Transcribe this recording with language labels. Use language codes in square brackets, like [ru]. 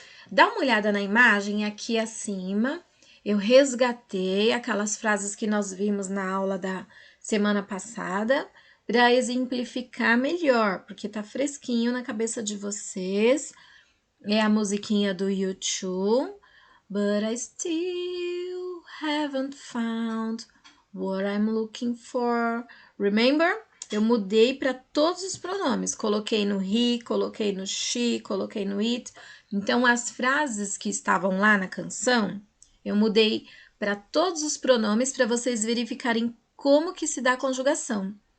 [pt] Dá uma olhada na imagem aqui acima. Eu resgatei aquelas frases que nós vimos na aula da semana passada para exemplificar melhor, porque tá fresquinho na cabeça de vocês. É a musiquinha do YouTube. [en] But I still haven't found what I'm looking for. Remember? [pt] Eu mudei para todos os pronomes. Coloquei no he, coloquei no she, coloquei no it. Então, as frases que estavam lá na canção, eu mudei para todos os pronomes para vocês verificarem como que se dá a conjugação.